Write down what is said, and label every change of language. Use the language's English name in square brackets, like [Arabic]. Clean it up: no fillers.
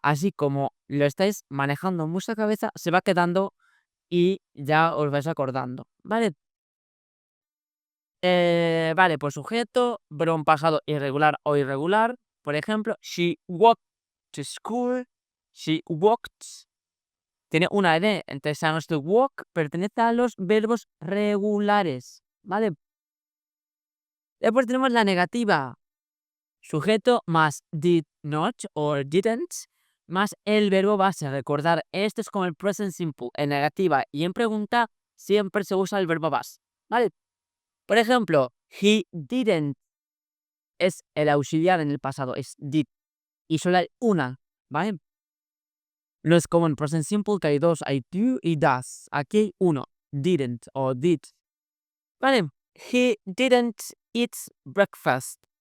[Spanish] Así como lo estáis manejando en vuestra cabeza, se va quedando y ya os vais acordando, ¿vale? Vale, pues sujeto, verbo en pasado irregular o irregular. Por ejemplo, [English] she walked to school, she walked. [Spanish] Tiene una ed, entonces sabemos que walk pertenece a los verbos regulares, ¿vale? Después tenemos la negativa, sujeto más did not o didn't más el verbo base. Recordar, esto es como el present simple. En negativa y en pregunta siempre se usa el verbo base, ¿vale? Por ejemplo, he didn't es el auxiliar en el pasado, es did, y solo hay una ¿vale? No es como en present simple que hay dos, hay do y does. Aquí hay uno, didn't o did. [English] Vale, he didn't eat breakfast.